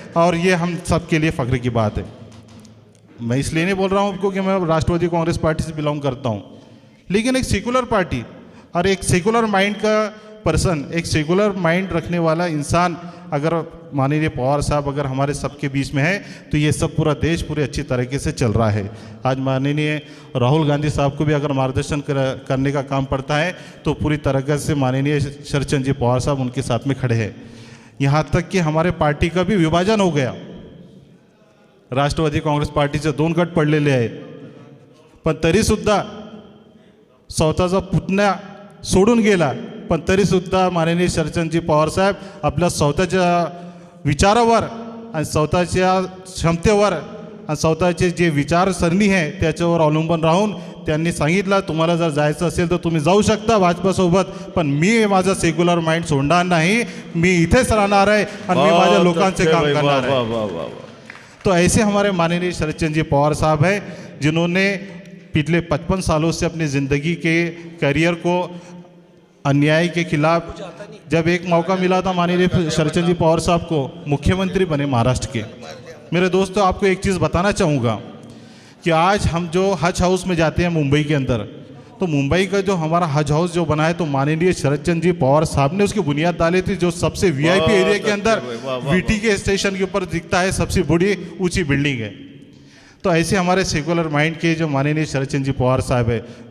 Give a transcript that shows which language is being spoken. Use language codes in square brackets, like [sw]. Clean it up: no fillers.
[hi] और ये हम सब के लिए फ़ख्र की बात है। मैं इसलिए नहीं बोल रहा हूँ क्योंकि मैं राष्ट्रवादी कांग्रेस पार्टी से बिलोंग करता हूँ, लेकिन एक सेकुलर पार्टी और एक सेकुलर माइंड का पर्सन, एक सेकुलर माइंड रखने वाला इंसान अगर माननीय पवार साहब अगर हमारे सबके बीच में है, तो ये सब पूरा देश पूरे अच्छी तरीके से चल रहा है। आज माननीय राहुल गांधी साहब को भी अगर मार्गदर्शन करने का काम पड़ता है, तो पूरी तरीके से माननीय शरद चंद्र जी पवार साहब उनके साथ में खड़े हैं। यहाँ तक कि हमारे पार्टी का भी विभाजन हो गया। [mr] राष्ट्रवादी काँग्रेस पार्टीचे 2 गट पडलेले आहेत, पण तरीसुद्धा स्वतःचा पुतण्या सोडून गेला, पण तरीसुद्धा माननीय शरदचंद्रजी पवार साहेब आपल्या स्वतःच्या विचारावर आणि स्वतःच्या क्षमतेवर आणि स्वतःचे जे विचारसरणी आहे त्याच्यावर अवलंबून राहून त्यांनी सांगितलं, तुम्हाला जर जायचं असेल तर तुम्ही जाऊ शकता भाजपासोबत, पण मी माझा सेक्युलर माइंड सोडणार नाही, मी इथेच राहणार आहे आणि मी माझ्या लोकांचे काम करणार आहे। [hi] तो ऐसे हमारे माननीय शरदचंद्र जी पवार साहब हैं, जिन्होंने पिछले 55 सालों से अपनी ज़िंदगी के करियर को अन्याय के खिलाफ, जब एक मौका मिला था माननीय शरदचंद्र जी पवार साहब को, मुख्यमंत्री बने महाराष्ट्र के। मेरे दोस्तों, आपको एक चीज़ बताना चाहूँगा कि आज हम जो हज हाउस में जाते हैं मुंबई के अंदर, तो मुंबई का जो हमारा हज हाउस जो बना है, तो माननीय शरदचंद्र जी पवार साहब ने उसकी बुनियाद डाली थी, जो सबसे वीआईपी एरिया के अंदर वीटी के स्टेशन के ऊपर दिखता है, सबसे बड़ी ऊंची बिल्डिंग है। तो ऐसे हमारे सेकुलर माइंड के जो माननीय शरदचंद्र जी पवार साहब है,